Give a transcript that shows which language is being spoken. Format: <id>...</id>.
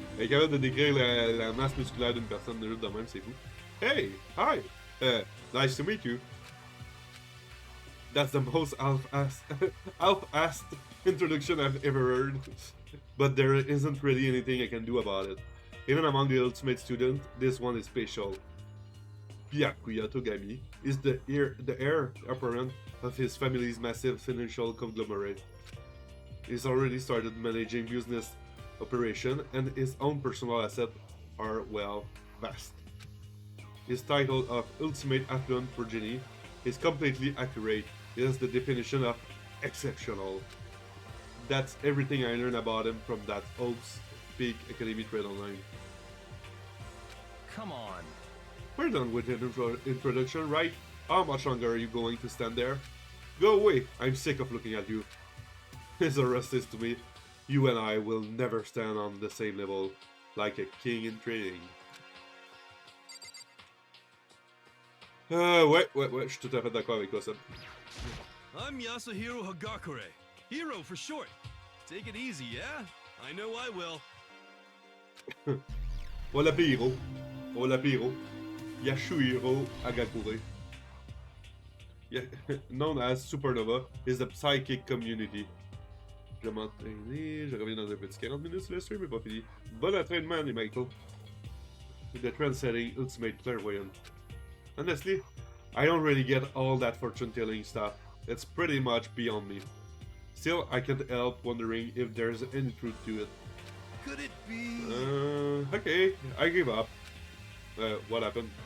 <fr>Elle est capable de décrire la masse musculaire d'une personne de juste de même, c'est fou.</fr> <en>Hey! Hi! Nice to meet you. That's the most half-assed introduction I've ever heard. But there isn't really anything I can do about it. Even among the ultimate students, this one is special. Byakuya Togami is the heir apparent of his family's massive financial conglomerate. He's already started managing business operation and his own personal assets are, well, vast. His title of Ultimate Affluent Progeny is completely accurate. It is the definition of exceptional. That's everything I learned about him from that OSPEAK Academy thread online. Come on. We're done with the introduction, right? How much longer are you going to stand there? Go away, I'm sick of looking at you. His arrest is to me. You and I will never stand on the same level, like a king in training.</en> <fr>Ouais, je suis tout à fait d'accord avec toi, Seb.</fr> <en>I'm Yasuhiro Hagakure. Hero for short. Take it easy, yeah? I know I will.</en> <fr>On va l'appeler Hiro. On va l'appeler Hiro. Yasuhiro Hagakure.</fr> <en>Known as Supernova, is the psychic community.</en> <fr>Je vais m'entraîner, je reviens dans un petit 40 minutes sur le stream, mais pas fini. Bon entraînement, les Michael.</fr> <en>The trend-setting ultimate clairvoyant. Honestly, I don't really get all that fortune-telling stuff. It's pretty much beyond me. Still, I can't help wondering if there's any truth to it. Could it be... Okay, I give up. What happened?</en>